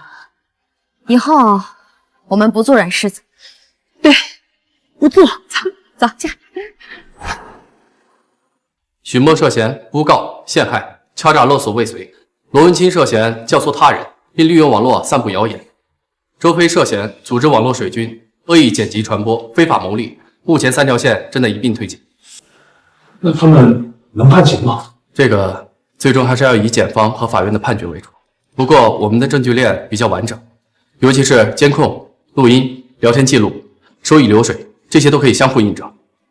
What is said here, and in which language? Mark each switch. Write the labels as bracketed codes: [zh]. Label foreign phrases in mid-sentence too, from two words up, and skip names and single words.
[zh] 以后我们不做软柿子。对，不做。走，驾。许墨涉嫌诬告、陷害、敲诈勒索未遂；罗文清涉嫌教唆他人，并利用网络散布谣言；周飞涉嫌組織網絡水軍，惡意剪輯傳播，非法牟利。目前3條線正在一併推進。那他們能判刑嗎？這個最終還是要以檢方和法院的判決為主。不過我們的證據鏈比較完整，尤其是監控、錄音、聊天記錄、收益流水，這些都可以相互印證。